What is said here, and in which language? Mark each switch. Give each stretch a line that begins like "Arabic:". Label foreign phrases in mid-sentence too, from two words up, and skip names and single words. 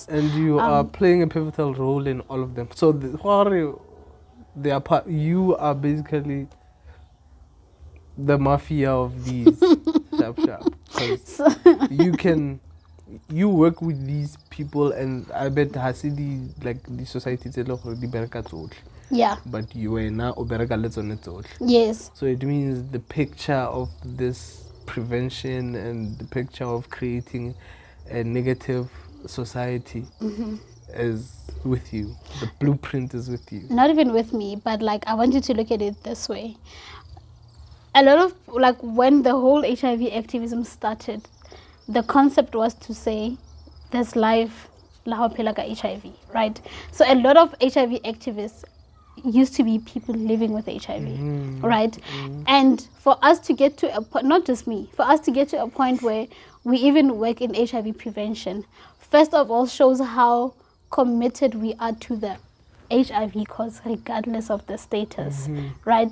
English: And you are playing a pivotal role in all of them. So they are part. You are basically the mafia of these. Sharp. 'Cause you work with these people, and I bet Hasidi like the society
Tswana: di bereka tsohle.
English: Yeah. But you are now
Tswana: obereka le tsone tsohle.
English: Yes. So it means the picture of this prevention and the picture of creating a negative society is with you. The blueprint is with you. Not even with me, but like I want you to look at it this way. A lot of like when the whole HIV activism started, the concept was to say there's life
Tswana: la phela ka
English: HIV, right? So a lot of HIV activists used to be people living with HIV, right? And for us to get to a point, not just me, for us to get to a point where we even work in HIV prevention, first of all shows how committed we are to the HIV cause regardless of the status, right?